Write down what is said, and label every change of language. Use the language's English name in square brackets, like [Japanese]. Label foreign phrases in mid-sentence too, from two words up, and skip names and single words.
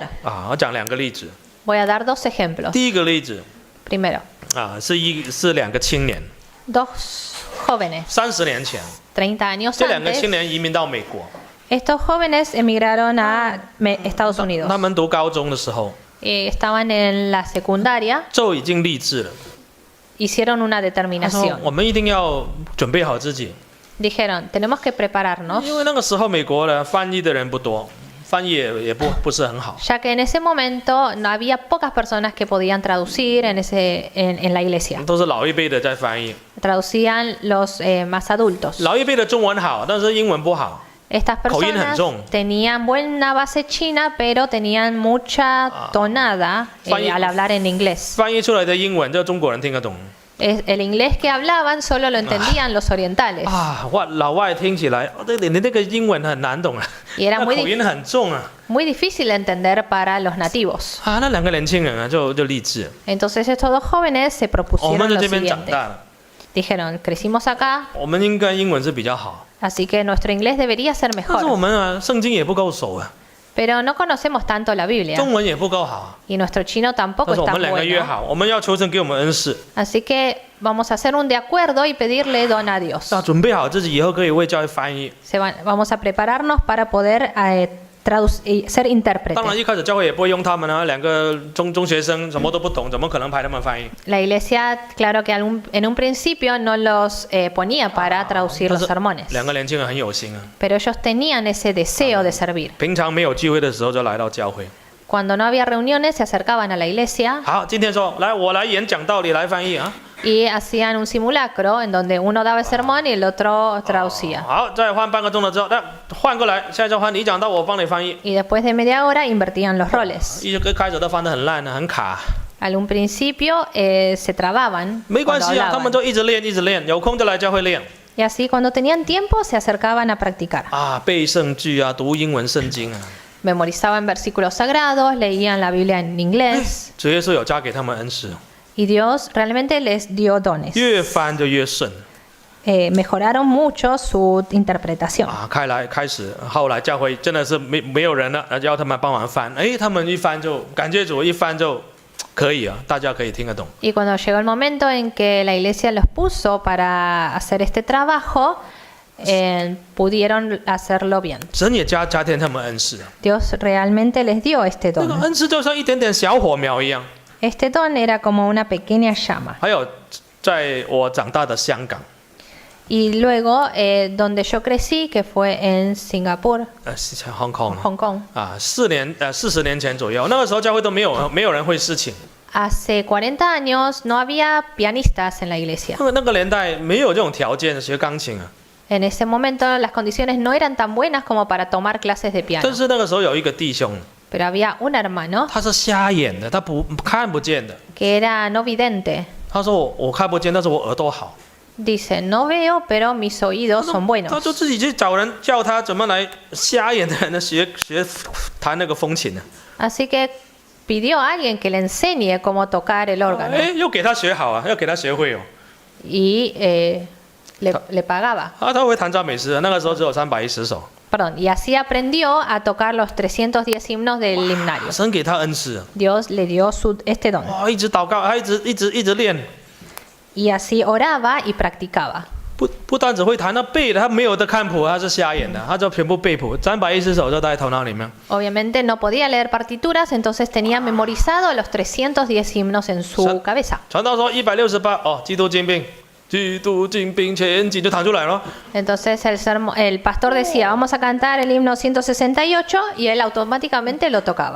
[Chinese] 啊，我讲2个例子。 [Spanish] Voy a dar 2 ejemplos. [Chinese] 第一个例子 [Spanish] Primero, [Chinese] 啊，是2个青年， [Spanish] 2 jóvenes, [Chinese] 30年前， [Spanish] 30 años [Chinese] 这2个青 [Spanish] antes. [Chinese] 年移民到美国。 [Spanish] Estos jóvenes emigraron a Estados Unidos. [Chinese] 他们读高中的时候， [Spanish] Estaban en la secundaria, [Chinese] 就已经立志了。 [Spanish] hicieron una [Chinese] 他说 [Spanish] determinación. [Chinese] 我们一定要准备好自己， [Spanish] Dijeron, tenemos que prepararnos [Chinese] 因为那个时候美国的翻译的人不多， 翻译也不是很好。 [Spanish] Ya que en ese momento no había pocas personas que podían traducir en la iglesia. [Chinese] 都是老一辈的在翻译， [Spanish] Traducían los más adultos. [Chinese] 老一辈的中文好，但是英文不好。 [Spanish] Estas personas tenían buena base china, pero tenían mucha tonada al hablar en inglés. [Chinese] 翻译出来的英文，就中国人听得懂。 [Spanish] El inglés que hablaban solo lo entendían los orientales. [Chinese] 老外听起来，你那个英文很难懂啊， [Spanish] Y era [Chinese] 口音很重啊。 [Spanish] muy difícil de entender para los nativos. [Chinese] 那两个年轻人啊，就立志。 [Spanish] Entonces estos dos jóvenes se [Chinese] 我们 [Spanish] propusieron [Chinese] 在 [Spanish] lo [Chinese] 这边长 [Spanish] siguiente. [Chinese] 大了， [Spanish] Dijeron, crecimos acá, [Chinese] 我们应该英文是比较好， [Spanish] así que nuestro inglés debería ser [Chinese] 但是我 [Spanish] mejor. [Chinese] 们啊，圣经也不够熟啊， [Spanish] Pero no conocemos tanto la Biblia [Chinese] 中文也不够好， [Spanish] y nuestro chino [Chinese] 但 [Spanish] tampoco [Chinese] 是 [Spanish] es [Chinese] 我 [Spanish] tan [Chinese] 们两个约 [Spanish] bueno. [Chinese] 好，我们要求神给我们恩赐， [Spanish] Así que vamos a hacer un de acuerdo y pedirle don a Dios. [Chinese] 那准备好自己以后可以为教会翻译。 [Spanish] Vamos a prepararnos para poder ser [Chinese] 当然 [Spanish] intérpretes. [Chinese] 一开始教会也不会用他们啊，两个中学生什么都不懂，怎么可能派他们翻译？ [Spanish] La iglesia, claro que en un principio no los ponía para traducir los sermones, [Chinese] 两个年轻人很有心啊， [Spanish] pero ellos tenían ese deseo de servir. [Chinese] 平常没有聚会的时候就来到教会。 [Spanish] Cuando no había reuniones se acercaban a la iglesia [Chinese] 好，今天说来，我来演讲道理，来翻译啊。 [Spanish] y hacían un simulacro en donde uno daba el sermón y el otro traducía. [Chinese] 好，再换半个钟头之后，那换过来，现在就换你讲到我帮你翻译。 [Spanish] Y después de media hora invertían los roles. [Chinese] 一开始都翻得很烂，很卡。 [Spanish] Al un principio se trababan [Chinese] 没关 [Spanish] cuando [Chinese] 系啊，他 [Spanish] hablaban. [Chinese] 们就一直练，一直练，有空就来教会练 [Spanish] Y así cuando tenían tiempo se acercaban a practicar. [Chinese] 啊，背圣句啊，读英文圣经啊。 [Spanish] Memorizaban versículos sagrados, leían la Biblia en inglés [Chinese] 主耶稣有加给他们恩赐， [Spanish] y Dios realmente les dio dones. [Chinese] 越翻就越顺 [Spanish] Mejoraron mucho su interpretación. [Chinese] 啊。开始，后来教会真的是没有人了，要他们帮忙翻，哎，他们一翻就感谢主，一翻就可以啊，大家可以听得懂。 [Spanish] Y cuando llegó el momento en que la iglesia los puso para hacer este trabajo, pudieron hacerlo bien. [Chinese] 神也加添他们恩赐， [Spanish] Dios realmente les dio este [Chinese] 那个 [Spanish] don. [Chinese] 恩赐就像一点点小火苗一样。 [Spanish] Este don era como una pequeña llama. [Chinese] 还有，在我长大的香港， [Spanish] Y luego, donde yo crecí, que fue en Singapur, Hong Kong Hong Kong, [Chinese] 啊，40年前左右，那个时候教会都没有人会事情， [Spanish] hace 40 años no había pianistas en la iglesia. [Chinese] 那个年代没有这种条件学钢琴啊。 [Spanish] En ese momento las condiciones no eran tan buenas como para tomar clases de piano. [Chinese] 但是那个时候有一个弟兄， [Spanish] Pero había un hermano [Chinese] 他是瞎眼的，他看不见的。 [Spanish] que era no vidente. [Chinese] 他说我看不见，但是我耳朵好。 [Spanish] Dice, no veo, pero mis oídos son [Chinese] 他 [Spanish] buenos. [Chinese] 就自己去找人教他怎么来瞎眼的人的学弹那个风琴呢。 [Spanish] Así que pidió a alguien que le enseñe cómo tocar el órgano. [Chinese] 哎，又给他学好啊，又给他学会哦。 [Spanish] Y le pagaba. [Chinese] 啊，他会弹赞美诗，那个时候只有310首。 [Spanish] Perdón, y así aprendió a tocar los 310 himnos del himnario. [Chinese] 神给他恩赐， [Spanish] Dios le dio este don. [Chinese] 哇，一直祷告，他一直练， [Spanish] Y así oraba y practicaba. [Chinese] 不单只会弹，他背的，他没有的看谱，他是瞎眼的，他就全部背谱，310首就在头脑里面。 [Spanish] Obviamente no podía leer partituras, entonces tenía memorizado los 310 himnos en su cabeza. [Chinese] 传道说168，哦，基督精兵，基督精兵前进就弹出来了。 [Spanish] Entonces el pastor decía, vamos a cantar el himno 168 y él automáticamente lo tocaba.